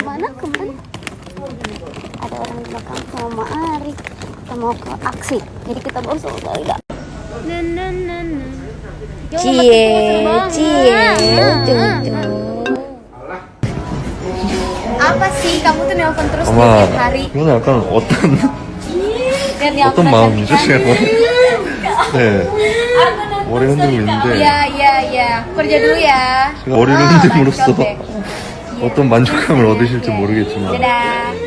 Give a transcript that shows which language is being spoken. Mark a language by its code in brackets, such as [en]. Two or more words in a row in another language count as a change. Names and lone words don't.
[id] Ada orang di belakang sama Ari. Kita mau ke aksi, jadi kita bawa Solda. Apa sih kamu tuh nelpon terus tiap hari? [ko] 이건 약간 [id] Dan [ko] 어떤 마음이죠, 제가? 네. 머리 흔들고 있는데 [id] Iya. Kerja dulu ya. [ko] 제가 머리를 흔듦으로써 [id] Contek. [ko] 어떤 만족감을 얻으실지 모르겠지만 [id] Dadah.